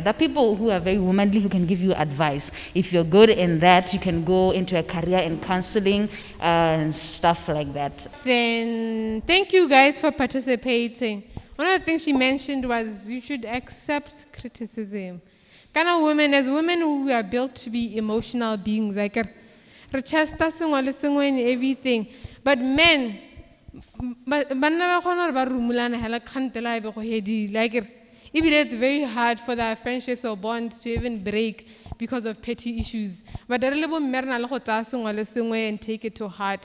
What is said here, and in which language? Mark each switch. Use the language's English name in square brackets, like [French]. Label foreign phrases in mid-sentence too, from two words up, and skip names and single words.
[English] There are people who are very womanly who can give you advice. If you're good in that, you can go into a career in counseling and stuff like that. Then thank you guys for participating. One of the things she mentioned was you should accept criticism. Kind of women, as women who are built to be emotional beings, like [Northern Sotho] rechasta sengwe le sengwe [English] and everything. But men, even it's very hard for their friendships or bonds to even break because of petty issues. But and take it to heart.